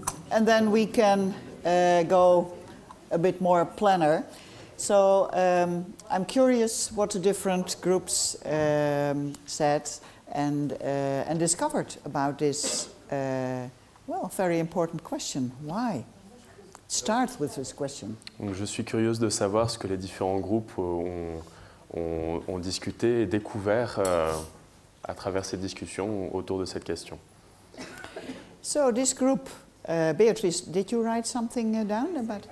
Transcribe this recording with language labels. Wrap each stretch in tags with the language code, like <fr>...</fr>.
<en>and then we can go a bit more planner. So I'm curious what the different groups said and discovered about this, well, very important question. Why? Start with this question.</en> <fr>Donc, je suis curieuse de savoir ce que les différents groupes ont discuté et découvert à travers ces discussions autour de cette question.</fr> <en>So this group, Beatrice, did you write something down about?</en>